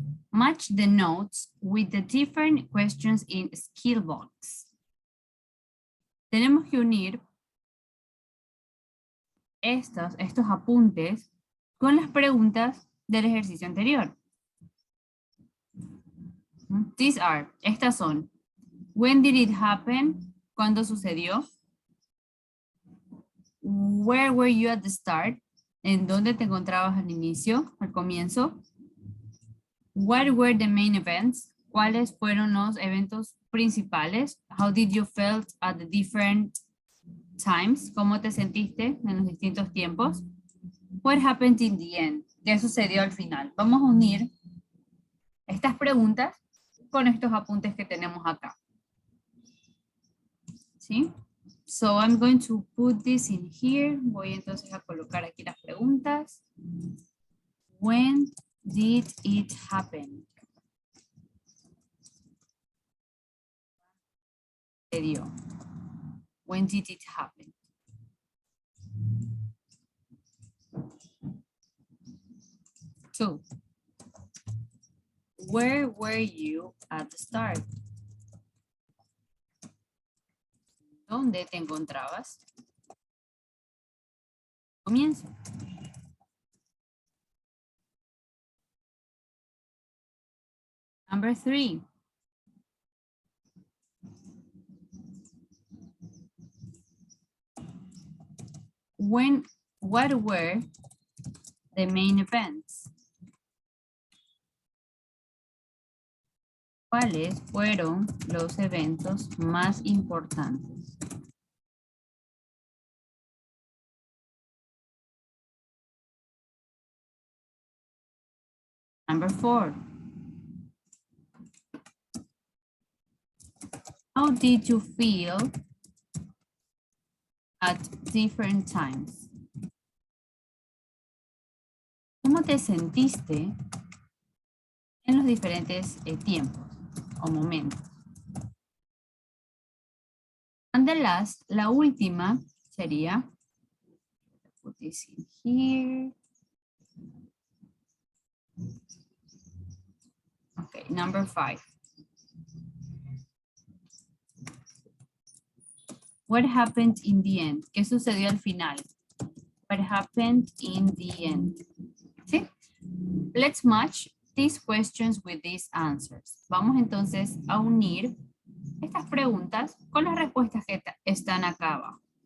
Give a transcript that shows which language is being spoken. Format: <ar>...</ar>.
<en>Match the notes with the different questions in skill box.</en> <es>Tenemos que unir estos apuntes con las preguntas del ejercicio anterior. Estas son,</es> <en>when did it happen?</en> <es>¿Cuándo sucedió?</es> <en>Where were you at the start?</en> <es>¿En dónde te encontrabas al inicio, al comienzo?</es> <en>What were the main events?</en> <es>¿Cuáles fueron los eventos principales?</es> <en>How did you felt at the different times?</en> <es>¿Cómo te sentiste en los distintos tiempos?</es> <en>What happened in the end?</en> <es>¿Qué sucedió al final? Vamos a unir estas preguntas con estos apuntes que tenemos acá. ¿Sí?</es> <en>So I'm going to put this in here.</en> <es>Voy entonces a colocar aquí las preguntas.</es> <en>When did it happen? When did it happen? Two. Where were you at the start?</en> <es>¿Dónde te encontrabas? Comienzo.</es> <en>Number 3. What were the main events?</en> <es>¿Cuáles fueron los eventos más importantes?</es> <en>Number 4. How did you feel at different times?</en> <es>¿Cómo te sentiste en los diferentes tiempos o momentos?</es> <en>And the last,</en> <es>la última sería,</es> <en>put this in here. Okay, number 5. What happened in the end?</en> <es>¿Qué sucedió al final?</es> <en>What happened in the end? ¿Sí? Let's match these questions with these answers.</en> <es>Vamos entonces a unir estas preguntas con las respuestas que están acá abajo.</es>